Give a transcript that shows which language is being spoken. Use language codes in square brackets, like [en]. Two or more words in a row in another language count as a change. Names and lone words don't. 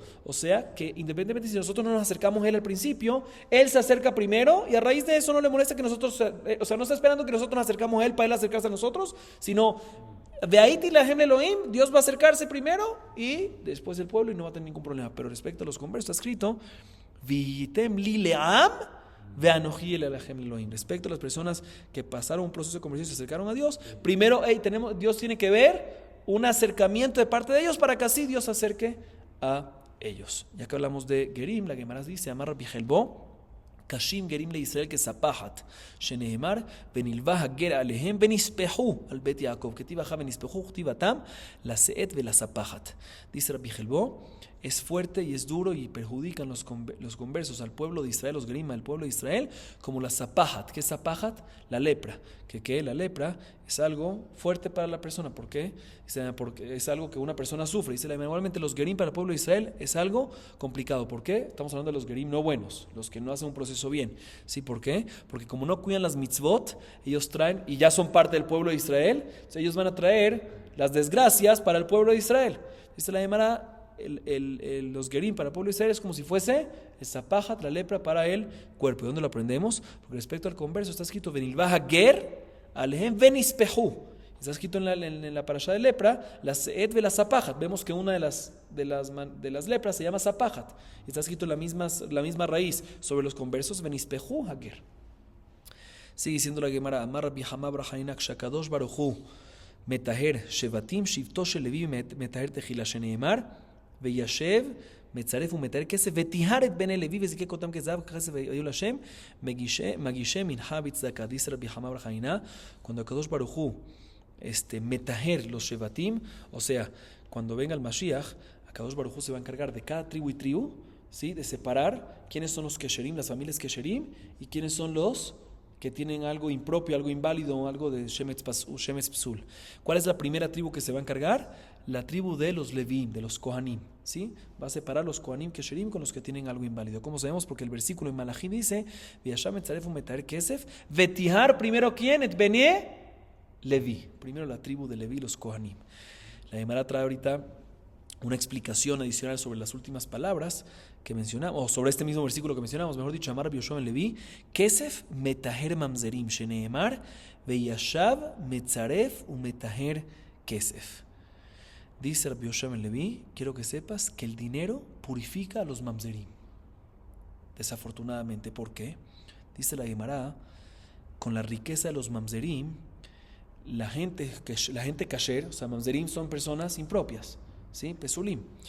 [es] O sea que independientemente si nosotros no nos acercamos a él al principio, él se acerca primero, y a raíz de eso no le molesta que nosotros, o sea, no está esperando que nosotros nos acercamos a él para él acercarse a nosotros, sino [he] והייתי להם אלהים, [es] Dios va a acercarse primero y después el pueblo, y no va a tener ningún problema. Pero respecto a los conversos está escrito [he] והייתם לי לעם ואנכי אליכם אלהים. [es] Respecto a las personas que pasaron un proceso de conversión y se acercaron a Dios, primero Dios tiene que ver un acercamiento de parte de ellos para que así Dios se acerque a ellos. Ya que hablamos de Gerim, la Gemara dice [he] אמר רבי חלבו קשים גרים לישראל כספחת, שנאמר, ונלווה הגר עליהם ונספחו על בית יעקב, כתיב אחר ונספחו כתיבתם לשאת ולספחת. [es] Dice Rabbi Helbo, es fuerte y es duro y perjudican los conversos al pueblo de Israel, los gerim al pueblo de Israel, como la zapahat. ¿Qué es zapahat? La lepra. Que la lepra es algo fuerte para la persona. ¿Por qué? Porque es algo que una persona sufre. Dice, igualmente los gerim para el pueblo de Israel es algo complicado. ¿Por qué? Estamos hablando de los gerim no buenos, los que no hacen un proceso bien. ¿Sí? ¿Por qué? Porque como no cuidan las mitzvot, ellos traen, y ya son parte del pueblo de Israel, o sea, ellos van a traer las desgracias para el pueblo de Israel. Dice la Gemara, los gerim para el pueblo de Israel es como si fuese el zapahat, la lepra para el cuerpo. ¿De dónde lo aprendemos? Porque respecto al converso está escrito [he] ונלוה גר עליהם ונספחו. [es] Está escrito en la parashá de lepra [he] לשאת ו לספחת. [es] Vemos que una de las lepras se llama zapahat. Está escrito la misma raíz sobre los conversos [he] ונספחו הגר. [es] Sigue diciendo la Gemara [he] אמר רבי חמא בר חנינא כשהקדוש ברוך הוא מטהר שבטים שבטו של לוי מטהר תחילה, שנאמר וישב מצרף ומטהר כסף וטיהר את בני לוי וזיקק אותם כזהב ככסף והיו להשם מגישי מנחה וצדקה. [es] Dice Rabbi Hama bar Hanina, cuando [he] קדוש ברוך הוא מטהר [es] los shevatim, o sea, cuando venga el Mashiach, [he] קדוש ברוך הוא [es] se va a encargar de cada tribu y tribu ¿sí? De separar quiénes son los Kesherim, las familias Kesherim, y quiénes son los que tienen algo impropio, algo inválido, algo de [he] שמץ פסול. [es] ¿Cuál es la primera tribu que se va a encargar? La tribu de los Levim, de los Kohanim, ¿sí? Va a separar los [he] כהנים כשרים [es] con los que tienen algo inválido. ¿Cómo sabemos? Porque el versículo en Malachim dice, [he] וישב מצרף ומטהר כסף וטהר, [es] primero ¿quién? [he] את בני לוי. [es] Primero la tribu de Levi, los Kohanim. La Gemara trae ahorita una explicación adicional sobre las últimas palabras que mencionamos, o sobre este mismo versículo que mencionamos, mejor dicho, [he] אמר רבי יהושע בן לוי כסף מטהר ממזרים שנאמר וישב מצרף ומטהר כסף. [es] Dice Rabbi Yoshua ben Levi, quiero que sepas que el dinero purifica a los mamzerim. Desafortunadamente, ¿por qué? Dice la Gemara, con la riqueza de los mamzerim, la gente kasher, o sea, mamzerim son personas impropias, ¿sí? Pesulim.